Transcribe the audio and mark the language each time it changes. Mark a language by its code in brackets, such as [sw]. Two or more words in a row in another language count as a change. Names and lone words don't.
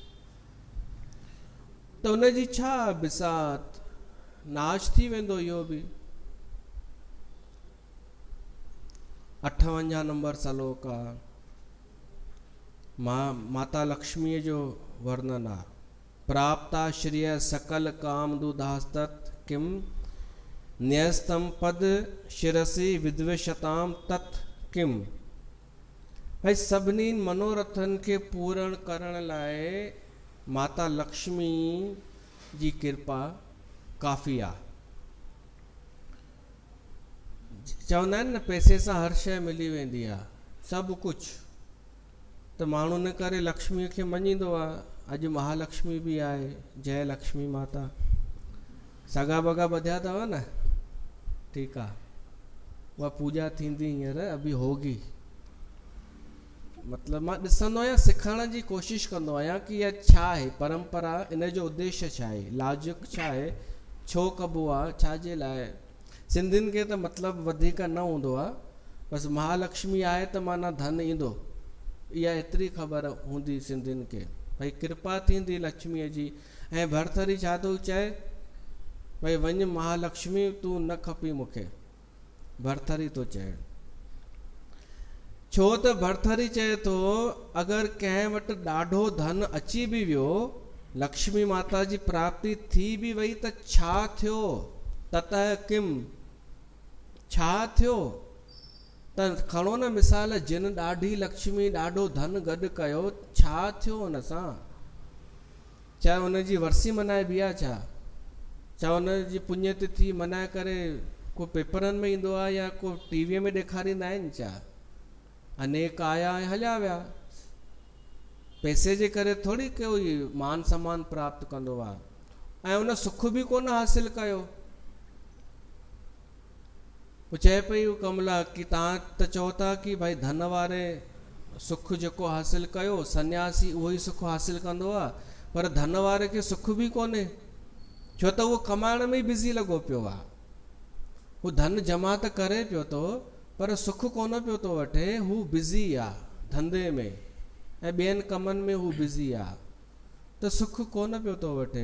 [sd] त उनजी छा बिसात, नाश थी वेंदो इहो बि। 58 नंबर श्लोक आहे, माता लक्ष्मीअ जो वर्णन आहे। [sa] प्राप्ता श्रिय सकल काम दुधास्तत, किम न्यस्तम पद शिरसि विद्वेषताम तत् किम। [sd] भाई सभिनी मनोरथन के पूर्ण करण लाइ माता लक्ष्मी जी कृपा काफ़ी आहे। चवंदा आहिनि न, पैसे सां हर शइ मिली वेंदी आहे, सभु कुझु। त माण्हू इन करे लक्ष्मीअ खे मञींदो आहे। अॼु महालक्ष्मी बि आहे, जय लक्ष्मी माता। सगा बगा ॿधिया अथव न? ठीकु आहे, उहा पूॼा थींदी हींअर, [hi] अभी होगी। [sd] मतिलबु मां ॾिसंदो आहियां, सिखण जी कोशिशि कंदो आहियां कि इहा छा आहे परंपरा, इन जो उद्देश्य छा आहे, लाजिक छा आहे, छो कबो आहे, छाजे लाइ। सिंधियुनि खे त मतिलबु वधीक न हूंदो आहे, बसि महालक्ष्मी आहे त माना धन ईंदो, इहा एतिरी ख़बर हूंदी सिंधियुनि खे, भई कृपा थींदी लक्ष्मीअ जी। ऐं भरथरी छा थो चए, भई वञ महालक्ष्मी, तूं न खपी मूंखे, भरथरी थो चए। छो त भरथरी चए थो, अगरि कंहिं वटि ॾाढो धन अची बि वियो, लक्ष्मी माता जी प्राप्ति थी बि वई, त छा थियो, [sa] ततः किम, [sd] छा थियो। त खणो न मिसाल, जिन ॾाढी लक्ष्मी ॾाढो धन गॾु कयो, छा थियो हुन सां? चाहे हुनजी वरसी मनाइबी आहे छा? चाहे हुनजी पुण्यतिथि मनाए करे को पेपरनि में ईंदो आहे, या को टीवीअ में ॾेखारींदा आहिनि छा? अनेक आया ऐं हलिया विया। पैसे जे करे थोड़ी कोई मान सम्मान प्राप्त कंदो आहे, ऐं उन सुख बि कोन हासिल कयो। वो चए पई कमला कि तव्हां त चओ था कि भाई धन वारे सुख जेको हासिल कयो, सन्यासी उहो ई सुख हासिल कंदो आहे, पर धन वारे खे सुख बि कोन्हे। छो त उहो कमाइण में ई बिज़ी लॻो पियो आहे। हू धन जमा त करे पियो थो पर सुख कोन पियो थो वठे। हू बिज़ी आहे धंधे में ऐं ॿियनि कमनि में हू बिज़ी आहे त सुख कोन पियो थो वठे।